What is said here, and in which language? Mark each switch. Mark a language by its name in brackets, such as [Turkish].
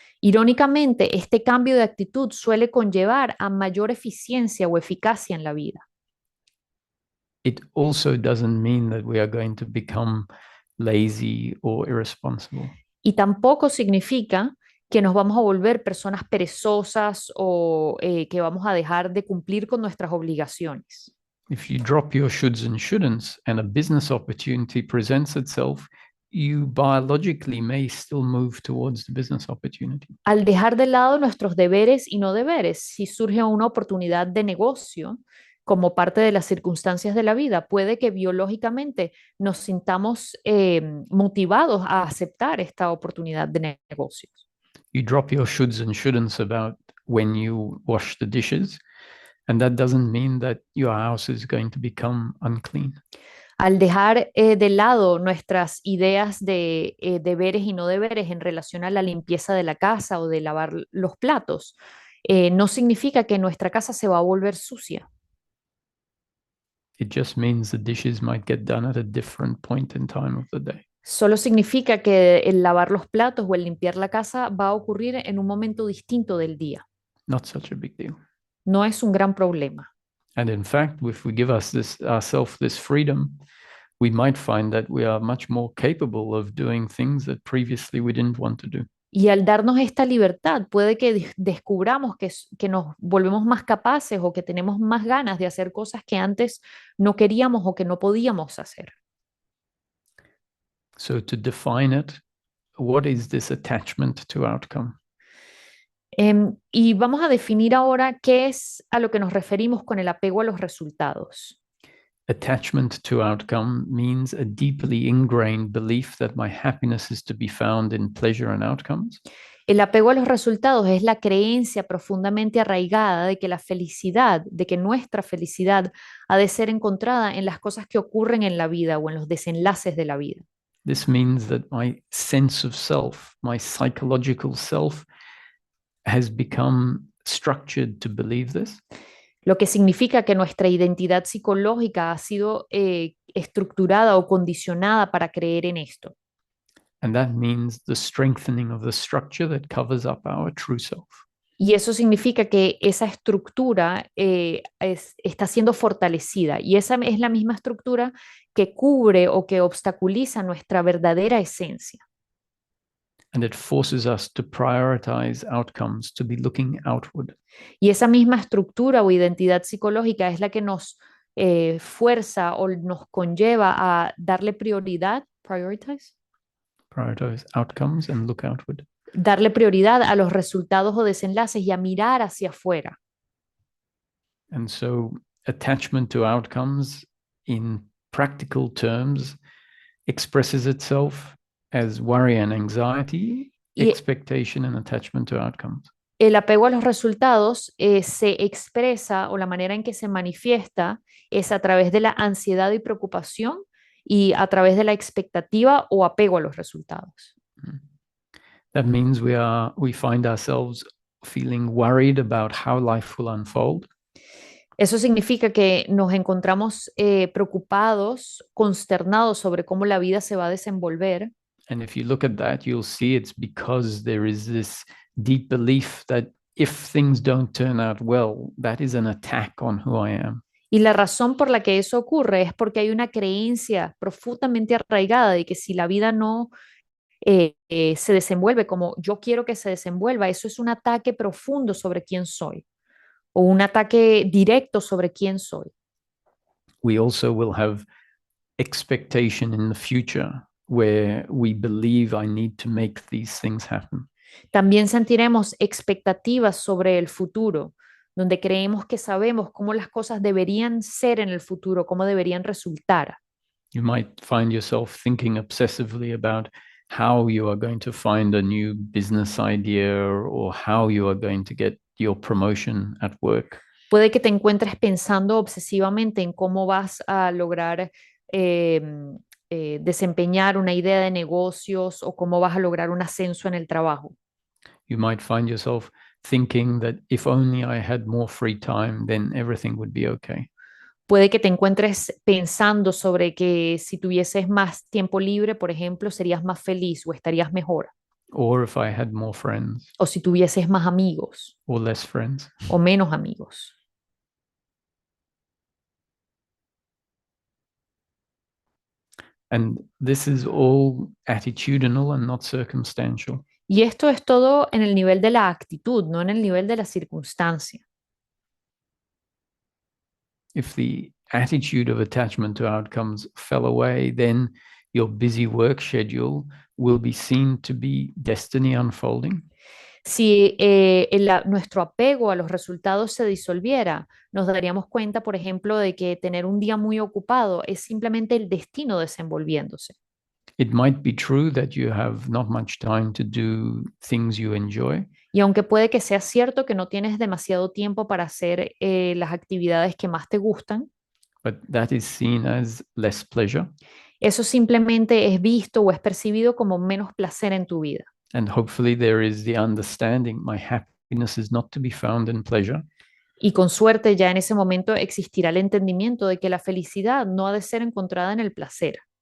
[Spanish] Irónicamente, este cambio de actitud suele conllevar a mayor eficiencia o eficacia en la vida. [English] It also doesn't mean that we are going to become lazy, or irresponsible. [Spanish] Y tampoco significa que nos vamos a volver personas perezosas o que vamos a dejar de cumplir con nuestras obligaciones. [English] If you drop your shoulds and shouldn'ts and a business opportunity presents itself, you biologically may still move towards the business opportunity. [Spanish] Al dejar de lado nuestros deberes y no deberes, si surge una oportunidad de negocio como parte de las circunstancias de la vida, puede que biológicamente nos sintamos motivados a aceptar esta oportunidad de negocios. [English] You drop your shoulds and shouldn'ts about when you wash the dishes, and that doesn't mean that your house is going to become unclean. [Spanish] Al dejar de lado nuestras ideas de deberes y no deberes en relación a la limpieza de la casa o de lavar los platos, no significa que nuestra casa se va a volver sucia. [English] It just means the dishes might get done at a different point in time of the day. [Spanish] Solo significa que el lavar los platos o el limpiar la casa va a ocurrir en un momento distinto del día. [English] Not such a big deal. [Spanish] No es un gran problema. [English] And in fact, if we give ourselves this freedom, we might find that we are much more capable of doing things that previously we didn't want to do. [Spanish] Y al darnos esta libertad, puede que descubramos que nos volvemos más capaces o que tenemos más ganas de hacer cosas que antes no queríamos o que no podíamos hacer. [English] So to define it, what is this attachment to outcome? [Spanish] Y vamos a definir ahora qué es a lo que nos referimos con el apego a los resultados. [English] Attachment to outcome means a deeply ingrained belief that my happiness is to be found in pleasure and outcomes. [Spanish] El apego a los resultados es la creencia profundamente arraigada de que la felicidad, de que nuestra felicidad ha de ser encontrada en las cosas que ocurren en la vida o en los desenlaces de la vida. [English] This means that my sense of self, my psychological self, has become structured to believe this. [Spanish] Lo que significa que nuestra identidad psicológica ha sido estructurada o condicionada para creer en esto. [English] And that means the strengthening of the structure that covers up our true self. [Spanish] Y eso significa que esa estructura está siendo fortalecida y esa es la misma estructura que cubre o que obstaculiza nuestra verdadera esencia. [English] And it forces us to prioritize outcomes, to be looking outward. [Spanish] Y esa misma estructura o identidad psicológica es la que nos fuerza o nos conlleva a darle prioridad, prioritize, [English] Outcomes and look outward. [Spanish] darle prioridad a los resultados o desenlaces y a mirar hacia afuera. [English] And so attachment to outcomes in practical terms expresses itself as worry and anxiety, expectation and attachment to outcomes. [Spanish] El apego a los resultados se expresa o la manera en que se manifiesta es a través de la ansiedad y preocupación y a través de la expectativa o apego a los resultados. [English] That means we find ourselves feeling worried about how life will unfold. [Spanish] Eso significa que nos encontramos preocupados, consternados sobre cómo la vida se va a desenvolver. [English] And if you look at that, you'll see it's because there is this deep belief that if things don't turn out well, that is an attack on who I am. [Spanish] Y la razón por la que eso ocurre es porque hay una creencia profundamente arraigada de que si la vida no se desenvuelve como yo quiero que se desenvuelva, eso es un ataque profundo sobre quién soy o un ataque directo sobre quién soy. [English] We also will have expectation in the future where we believe I need to make these things happen. [Spanish] También sentiremos expectativas sobre el futuro, donde creemos que sabemos cómo las cosas deberían ser en el futuro, cómo deberían resultar. [English] You might find yourself thinking obsessively about how you are going to find a new business idea or how you are going to get your promotion at work. [Spanish] Puede que te encuentres pensando obsesivamente en cómo vas a lograr desempeñar una idea de negocios o cómo vas a lograr un ascenso en el trabajo. [English] You might find yourself thinking that if only I had more free time, then everything would be okay. [Spanish] Puede que te encuentres pensando sobre que si tuvieses más tiempo libre, por ejemplo, serías más feliz o estarías mejor. [English] Or if I had more friends. [Spanish] O si tuvieses más amigos. [English] Or less friends. [Spanish] O menos amigos. [English] And this is all attitudinal and not circumstantial. [Spanish] Y esto es todo en el nivel de la actitud, no en el nivel de la circunstancia. [English] If the attitude of attachment to outcomes fell away, then your busy work schedule will be seen to be destiny unfolding. [Spanish] Si nuestro apego a los resultados se disolviera, nos daríamos cuenta, por ejemplo, de que tener un día muy ocupado es simplemente el destino desenvolviéndose. [English] It might be true that you have not much time to do things you enjoy, [Spanish] Y aunque puede que sea cierto que no tienes demasiado tiempo para hacer las actividades que más te gustan, [English] but that is seen as less pleasure. [Spanish] eso simplemente es visto o es percibido como menos placer en tu vida. [English] And hopefully there is the understanding my happiness is not to be found in pleasure, [Spanish] Y con suerte ya en ese momento existirá el entendimiento de que la felicidad no ha de ser encontrada en el placer,